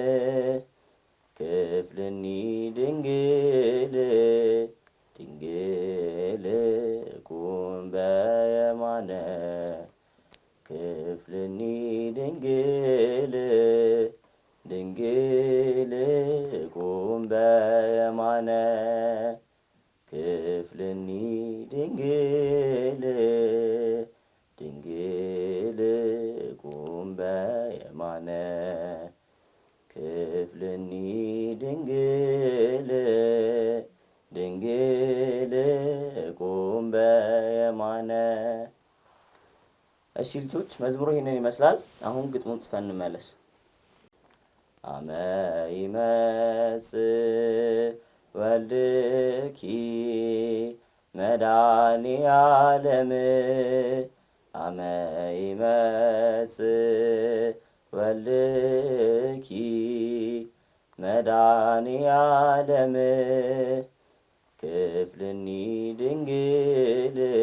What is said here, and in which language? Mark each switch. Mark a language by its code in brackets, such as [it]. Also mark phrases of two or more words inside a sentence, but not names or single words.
[gez] ክፍልኒ ድንግል ድንግል ቁም በየማነ ክፍልኒ ድንግል ድንግል ቁም በየማነ ክፍልኒ ድንግል ድንግል ቁም በየማነ ክፍልኒ ድንግል ድንግል ቁም በየማነ። [am] እሺ ልጆች መዝሙሩ ይሄንን ይመስላል። አሁን ግጥሙን ጽፈን እንመለስ። አመ [gez] ይመጽእ ወልድኪ መድኃኔ ዓለም አመ ይመጽእ ወልድኪ መድኃኔ ዓለም ክፍልኒ ድንግል